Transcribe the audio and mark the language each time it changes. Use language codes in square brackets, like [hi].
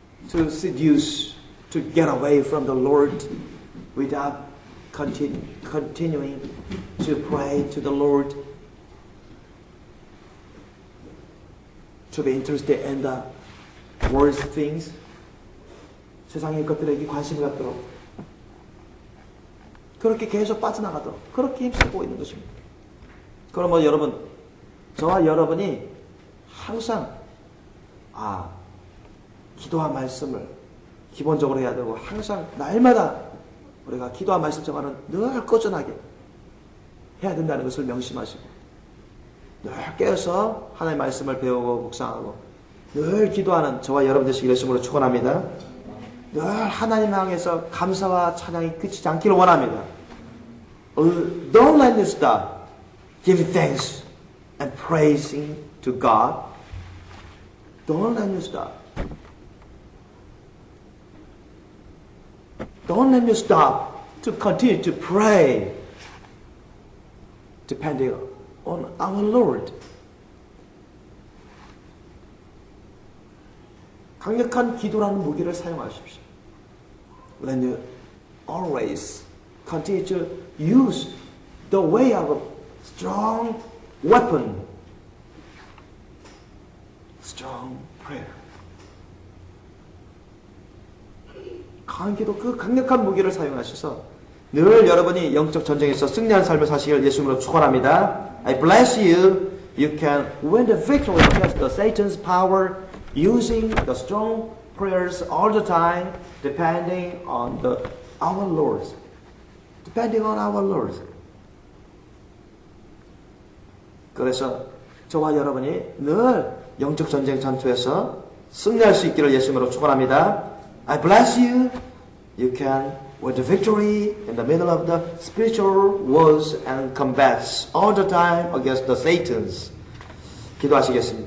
[en] To seduce, to get away from the Lord without continuing to pray to the Lord, to be interested in the world's things, [ko] 세상의 것들에게 관심을 갖도록, 그렇게 계속 빠져나가도록 그렇게 힘쓰고 있는 것입니다. 그러면 여러분, 저와 여러분이 항상 기도와 말씀을 기본적으로 해야 되고, 항상 날마다 우리가 기도와 말씀 생활은 늘 꾸준하게 해야 된다는 것을 명심하시고, 늘 깨어서 하나님의 말씀을 배우고 묵상하고 늘 기도하는 저와 여러분 되시기를 예수님으로 축원합니다. 늘 하나님 향해서 감사와 찬양이 그치지 않기를 원합니다. [en] Don't let me stop giving thanks and praising to God. Don't let me stop. Don't let me stop to continue to pray, depending on our Lord. [ko] 강력한 기도라는 무기를 사용하십시오. [en] When you always continue to use the way of a strong weapon, strong prayer. [ko] 강한 기도, 그 강력한 무기를 사용하셔서 늘 여러분이 영적 전쟁에서 승리한 삶을 사시길 예수님으로 축원합니다. [en] I bless you. You can win the victory against the Satan's power using the strong prayers all the time, depending on our Lord. Depending on our Lord. [ko] 그래서 저와 여러분이 늘 영적 전쟁 전투에서 승리할 수 있기를 예수님으로 축원합니다. [en] I bless you. You can win the victory in the middle of the spiritual wars and combats all the time against the Satans. [ko] 기도하시겠습니다.